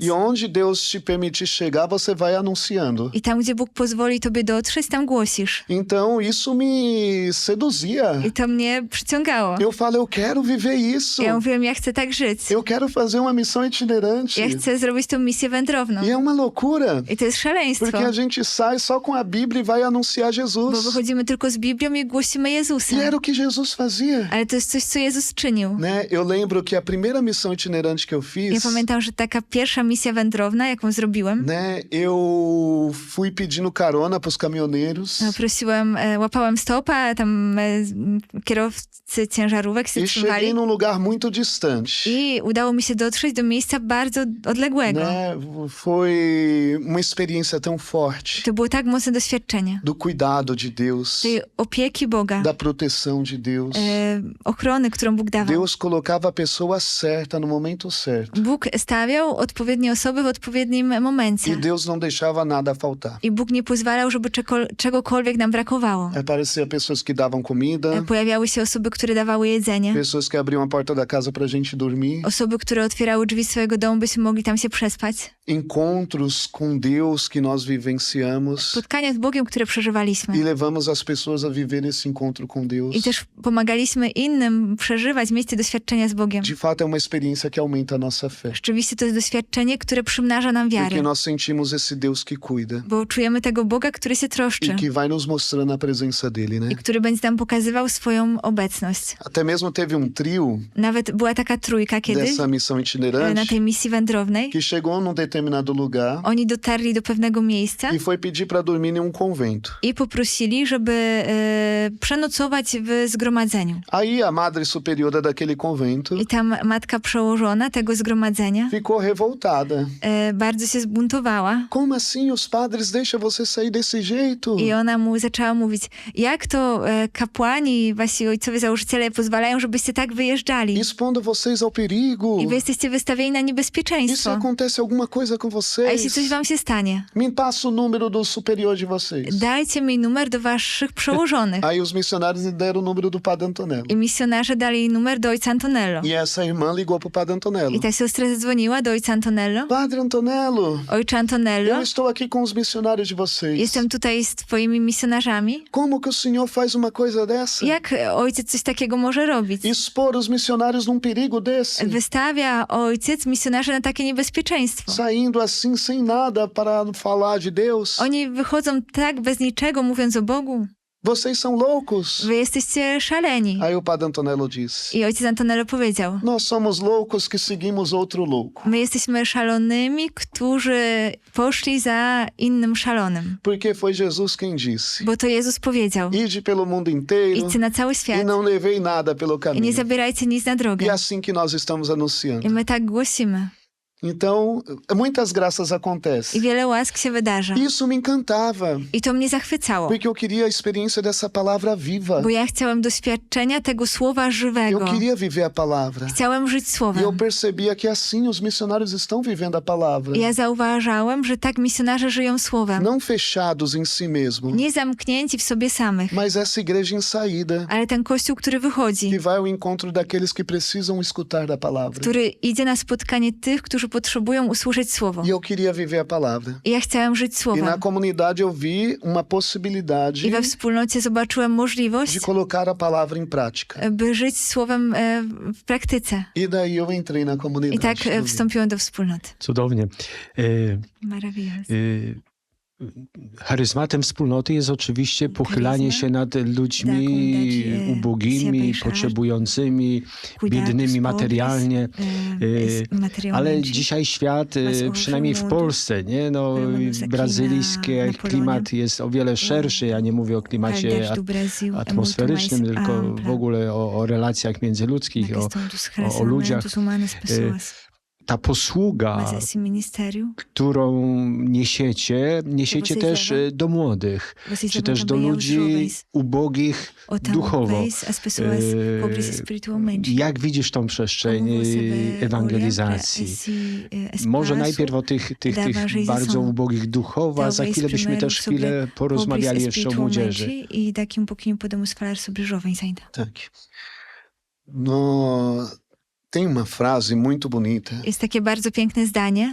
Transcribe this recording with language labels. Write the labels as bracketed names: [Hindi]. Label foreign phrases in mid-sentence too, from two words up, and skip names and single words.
[Portuguese] E onde Deus te permitir chegar, você vai anunciando. [Polish] I tam, gdzie Bóg pozwoli tobie dotrzeć, tam głosisz. [Portuguese] Então, isso me seduzia. [Polish] I to mnie przyciągało. [Portuguese] Eu falo, eu quero viver isso. [Polish] Ja mówiłem, ja chcę tak żyć. [Portuguese] Eu quero fazer uma missão itinerante. [Polish] Ja chcę zrobić tą misję wędrowną. [Portuguese] E é uma loucura. [Polish] I to jest szaleństwo. [Portuguese] Porque a gente sai só com a Bíblia e vai anunciar [Polish] Bo [Portuguese] Jesus. [Polish] wychodzimy tylko z Biblią i głosimy Jezusa. [Portuguese] E era o que Jesus fazia. [Polish] Ale to jest coś, co Jezus czynił. [Portuguese] Né? Eu lembro que a primeira missão itinerante que eu [Polish] Ja [Portuguese] fiz, [Polish] pamiętam, że taka pierwsza misja wędrowna, jaką zrobiłem, [Portuguese] né? Eu fui pedindo carona pros caminhoneiros. [Polish] łapałem stopa, tam kierowcy ciężarówek się [Portuguese] E cheguei [Polish] trzymali [Portuguese] num lugar muito distante. [Polish] i udało mi się dotrzeć do miejsca bardzo odległego. [Portuguese] Né? Foi uma experiência tão forte [Polish] To było tak mocne doświadczenie [Portuguese] do cuidado de Deus, [Polish] tej opieki Boga, [Portuguese] da proteção de Deus. [Polish] ochrony, którą Bóg dawał. [Portuguese] Deus colocava a pessoa certa no momento certo. [Polish] Bóg stawiał odpowiednie osoby w odpowiednim [Portuguese] E [Polish] momencie. [Portuguese] Deus não deixava nada faltar. [Polish] I Bóg nie pozwalał, żeby czegokolwiek nam brakowało. [Portuguese] Aparecia pessoas que davam comida, [Polish] Pojawiały się osoby, które dawały jedzenie, [Portuguese] pessoas que abriam a porta da casa pra gente dormir. [Polish] osoby, które otwierały drzwi swojego domu, byśmy mogli tam się przespać. [Portuguese] Encontros com Deus que nós vivenciamos [Polish] Spotkania z Bogiem, które przeżywaliśmy. [Portuguese] e levamos as pessoas a viver esse encontro com Deus. [Polish] I też pomagaliśmy innym przeżywać, mieć te doświadczenia z Bogiem. [Portuguese] De fato, é uma experiência que aumenta a nossa fé. [Polish] Rzeczywiście to jest doświadczenie, które przymnaża nam [Portuguese] Porque [Polish] wiarę. [Portuguese] nós sentimos esse Deus que cuida [Polish] Bo czujemy tego Boga, który się troszczy [Portuguese] e que vai nos mostrando a presença dele, né? [Polish] i który będzie nam pokazywał swoją obecność. [Portuguese] Até mesmo teve um trio [Polish] Nawet była taka trójka kiedyś [Portuguese] dessa missão [Polish] na [Portuguese] itinerante [Polish] tej misji wędrownej. [Portuguese] que chegou num determinado lugar [Polish] Oni dotarli do pewnego miejsca [Portuguese] e foi pedir para dormir em um convento. [Polish] i poprosili, żeby przenocować w zgromadzeniu. [Portuguese] Aí a madre superiora daquele convento [Polish] I tam matka przełożona tego zgromadzenia [Portuguese] ficou revoltada. [Polish] bardzo się zbuntowała. [Portuguese] Como assim os padres deixam você sair desse jeito? [Polish] I ona mu zaczęła mówić, jak to kapłani, wasi ojcowie założyciele pozwalają, żebyście tak wyjeżdżali. [Portuguese] Expondo vocês ao perigo. [Polish] I wy jesteście wystawieni na [Portuguese] E se [Polish] niebezpieczeństwo. [Portuguese] acontece alguma coisa com [Polish] A jeśli coś [Portuguese] vocês, [Polish] wam się stanie, [Portuguese] me passa o número do superior de vocês. [Polish] dajcie mi numer do waszych przełożonych. [Portuguese] Aí os missionários deram o número do Padre Antonello. [Polish] I misjonarze dali numer do ojca Antonello. [Portuguese] E essa irmã ligou pro Padre Antonello. [Polish] I ta siostra zadzwoniła do ojca Antonello. [Portuguese] Padre Antonello, [Polish] Ojcze Antonello, [Portuguese] eu estou aqui com os missionários de vocês. [Polish] jestem tutaj z twoimi misjonarzami. [Portuguese] Como que o senhor faz uma coisa dessa? [Polish] Jak ojciec coś takiego może robić? [Portuguese] Expor os missionários num perigo desse? [Polish] Wystawia ojciec misjonarzy na takie niebezpieczeństwo. [Portuguese] Saindo assim, sem nada para falar de Deus? [Polish] Oni wychodzą tak bez niczego, mówiąc o Bogu. [Portuguese] Vocês são loucos. [Polish] Wy jesteście szaleni. [Portuguese] Aí o Padre Antonello disse: [Polish] I ojciec Antonello powiedział, [Portuguese] nós somos loucos que seguimos outro louco. [Polish] my jesteśmy szalonymi, którzy poszli za innym szalonym. [Portuguese] Porque foi Jesus quem disse: [Polish] Bo to Jezus powiedział, [Portuguese] ide pelo mundo inteiro [Polish] idźcie na cały [Portuguese] e [Polish] świat [Portuguese] não levei nada pelo [Polish] i nie [Portuguese] caminho. [Polish] zabierajcie nic na [Portuguese] E [Polish] drogę. [Portuguese] assim que nós estamos [Polish] I [Portuguese] anunciando. [Polish] my tak głosimy. [Portuguese] Então, muitas graças [Polish] I [Portuguese] acontecem. [Polish] wiele łask się wydarza. [Portuguese] Isso me encantava, [Polish] I to mnie zachwycało, [Portuguese] porque eu queria a experiência dessa palavra viva. [Polish] bo ja chciałem doświadczenia tego słowa [Portuguese] Eu [Polish] żywego. [Portuguese] queria viver a palavra. [Polish] Chciałem żyć [Portuguese] E eu [Polish] słowem. [Portuguese] percebia que assim os missionários estão vivendo a palavra. [Polish] I ja zauważałem, że tak misjonarze żyją słowem. [Portuguese] Não fechados em si mesmo, [Polish] Nie zamknięci w sobie samych, [Portuguese] mas essa igreja em saída, [Polish] ale ten kościół, który wychodzi, [Portuguese] que vai ao encontro daqueles que precisam escutar da palavra. [Polish] który idzie na spotkanie tych, którzy potrzebują usłyszeć słowo. [Portuguese] E eu queria viver a palavra. [Polish] I ja chciałem żyć [Portuguese] E [Polish] słowem. [Portuguese] na comunidade eu vi uma possibilidade [Polish] I we wspólnocie zobaczyłem możliwość, [Portuguese] de colocar a palavra em prática. [Polish] by żyć słowem w praktyce. [Portuguese] E daí eu entrei na [Polish] I [Portuguese] comunidade. [Polish] tak [Portuguese] do Rio. [Polish] wstąpiłem do wspólnoty. Cudownie. [Portuguese] Maravilloso. [Polish] Charyzmatem wspólnoty jest oczywiście pochylanie [Portuguese] Charyzma [Polish] się nad ludźmi [Portuguese] da comunidade, se [Polish] ubogimi, [Portuguese] abaixar, [Polish] potrzebującymi, [Portuguese] Cuidar dos [Polish] biednymi [Portuguese] pobres, [Polish] materialnie. Ale [Portuguese] materialmente. [Polish] dzisiaj świat, [Portuguese] Mas hoje [Polish] przynajmniej w [Portuguese] o mundo, [Polish] Polsce, nie? [Portuguese] No, pelo menos aqui [Polish] brazylijski [Portuguese] na Polonii, [Polish] klimat jest o wiele szerszy. Ja nie mówię o klimacie [Portuguese] realidade do Brasil é muito [Polish] atmosferycznym, [Portuguese] mais [Polish] tylko [Portuguese] ampla [Polish] w ogóle o relacjach międzyludzkich, [Portuguese] na o questão dos [Polish] o ludziach. [Portuguese] relacionamentos humanos, pessoas. [Polish] ta posługa, [Portuguese] Mas esse ministério, [Polish] którą niesiecie [Portuguese] vocês [Polish] też [Portuguese] levam- [Polish] do młodych, [Portuguese] vocês [Polish] czy [Portuguese] levam [Polish] też do [Portuguese] também aos [Polish] ludzi [Portuguese] jovens, [Polish] ubogich [Portuguese] ou [Polish] duchowo. [Portuguese] talvez as pessoas pobres espiritualmente. [Polish] Jak widzisz tą przestrzeń [Portuguese] Como você vê, olha pra [Polish] ewangelizacji? [Portuguese] esse [Polish] Może [Portuguese] espaço [Polish] najpierw o tych [Portuguese] da evangelização. [Polish] bardzo ubogich duchowo, a za [Portuguese] Talvez [Polish] chwilę byśmy [Portuguese] primeiro [Polish] też chwilę [Portuguese] sobre [Polish] porozmawiali [Portuguese] pobres [Polish] jeszcze o młodzieży. [Portuguese] espiritualmente, e daqui pouquinho podemos falar sobre jovens ainda. [Polish] Tak. [Portuguese] No, tem uma frase muito bonita [Polish] Jest takie bardzo piękne zdanie,